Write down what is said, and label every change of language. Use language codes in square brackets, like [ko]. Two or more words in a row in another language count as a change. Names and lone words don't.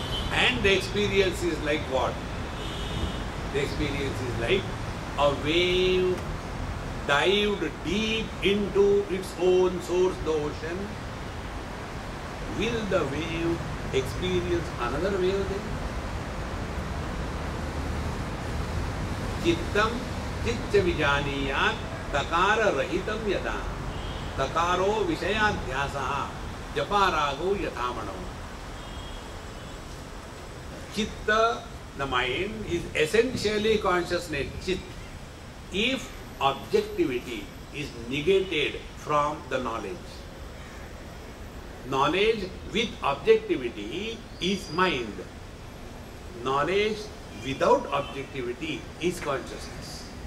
[en] And the experience is like what? The experience is like a wave dived deep into its own source, the ocean. Will the wave experience another wave then? [sa] Chittam chitya vijaniyat takara rahitam yada takaro vishayadhyasaha japarago yathamano. [en] Chitta, the mind, is essentially consciousness, chit, if objectivity is negated from the knowledge. Knowledge with objectivity is mind. Knowledge without objectivity is consciousness.